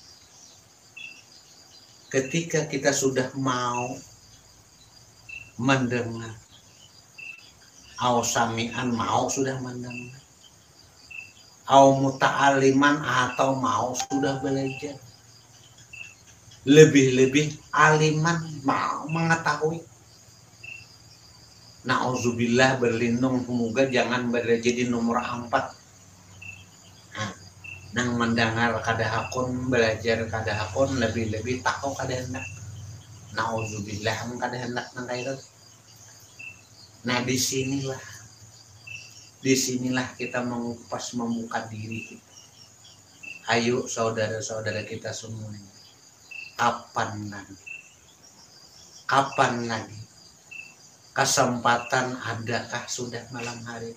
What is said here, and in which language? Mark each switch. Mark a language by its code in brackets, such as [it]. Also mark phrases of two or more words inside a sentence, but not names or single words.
[id] Ketika kita sudah mau mendengar, sami'an mau sudah mendengar, muta'aliman atau mau sudah belajar, lebih-lebih aliman mau mengetahui. Na'udzubillah, berlindung semoga jangan jadi nomor 4. Nang mendengar kada hakun, belajar kada hakun, lebih-lebih tahu kada hendak. Na'udzubillah kada hendak nang kayak. Nah disinilah kita mengupas, membuka diri kita. Ayo saudara-saudara kita semuanya, kapan lagi? Kapan lagi? Kesempatan adakah sudah malam hari?